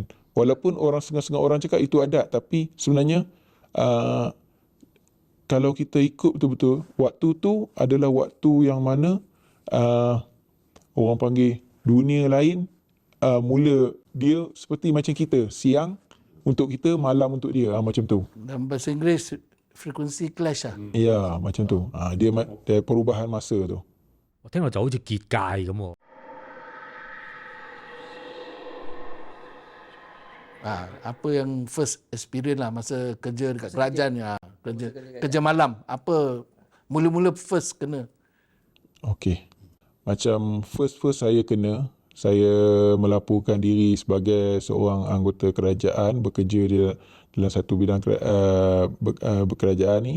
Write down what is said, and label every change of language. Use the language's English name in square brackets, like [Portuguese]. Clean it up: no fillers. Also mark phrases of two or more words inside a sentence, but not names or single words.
[Malay] Walaupun orang setengah-setengah orang cakap itu adat, tapi sebenarnya kalau kita ikut betul-betul, waktu tu adalah waktu yang mana orang panggil dunia lain mula dia seperti macam kita, siang untuk kita, malam untuk dia, macam tu. Dalam bahasa Inggeris [English] frequency clash [Malay] lah. Ya, macam tu. Dia perubahan masa tu. [Cantonese] 我聽落就好似結界咁喎。 [Malay] Apa yang [English] first experience [Malay] lah masa kerja dekat kerajaan ya, kerja malam, apa mula-mula first kena? Okey. Macam first saya melaporkan diri sebagai seorang anggota kerajaan bekerja dalam satu bidang kerajaan ni.